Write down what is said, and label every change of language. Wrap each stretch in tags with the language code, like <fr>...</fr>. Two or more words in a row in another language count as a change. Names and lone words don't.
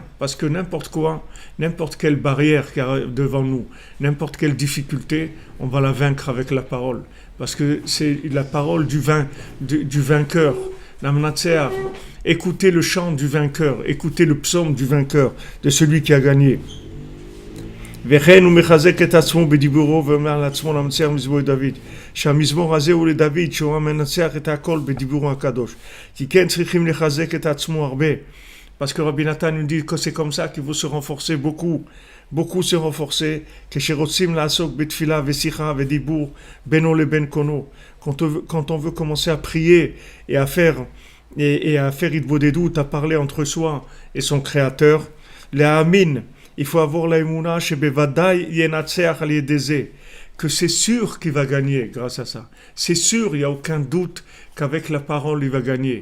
<fr>Parce que n'importe quoi, n'importe quelle barrière qu'il y a devant nous, n'importe quelle difficulté, on va la vaincre avec la parole. Parce que c'est la parole du vainqueur.</fr> <he>למנצח.</he> <fr>Écoutez le chant du vainqueur, écoutez le psaume du vainqueur, de celui qui a gagné.</fr> <he>וכן הוא מחזק את עצמו בדיבורו ואומר לעצמו למנצח מזמור דוד שהמזמור הזה הוא לדוד שהוא המנצח את הכל בדיבורו הקדוש כי כן צריכים לחזק את עצמו הרבה</he> <fr>parce que Rabbi Nathan nous dit que c'est comme ça qu'il faut se renforcer beaucoup se renforcer</fr> <he>כשרוצים לעסוק בתפילה ושיחה ודיבור בינו לבין קונו</he> <fr>quand on veut commencer à prier et à faire התבודדות, à parler entre soi et son créateur להאמין il faut avoir la émouna chez</fr> <he>בוודאי ינצח על ידי זה,</he> <fr>que c'est sûr qu'il va gagner grâce à ça. C'est sûr, il n'y a aucun doute qu'avec la parole, il va gagner.</fr>